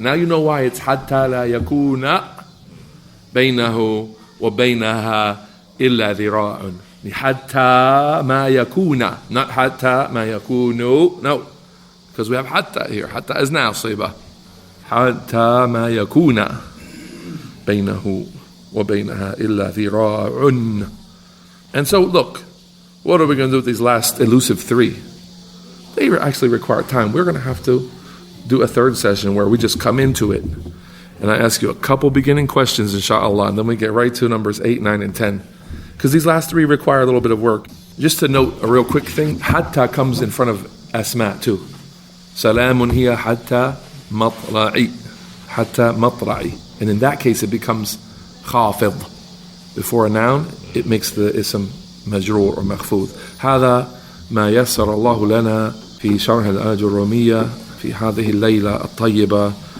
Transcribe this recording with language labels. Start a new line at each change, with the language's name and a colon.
English: Now you know why it's
Arabic: حتى لا يكون بينه وبينها إلا ذراع. حتى ما يكون, not حتى ما يكون.
English: No, because we have حتى here. حتى is now صيبة.
Arabic: حتى ما يكون بينه وبينها إلا ذراع.
English: And so look, what are we going to do with these last elusive three? They actually require time. We're going to have to do a third session where we just come into it. And I ask you a couple beginning questions, inshallah, and then we get right to numbers 8, 9, and 10. Because these last three require a little bit of work. Just to note a real quick thing, hatta comes in front of asma too.
Arabic: Salamun hiya hatta matla'i. Hatta matla'i.
English: And in that case it becomes khafid. Before a noun, it makes the ism majroor or makhfud.
Arabic: هذا ما يسر الله لنا في شرح الآجرومية في هذه الليلة الطيبة.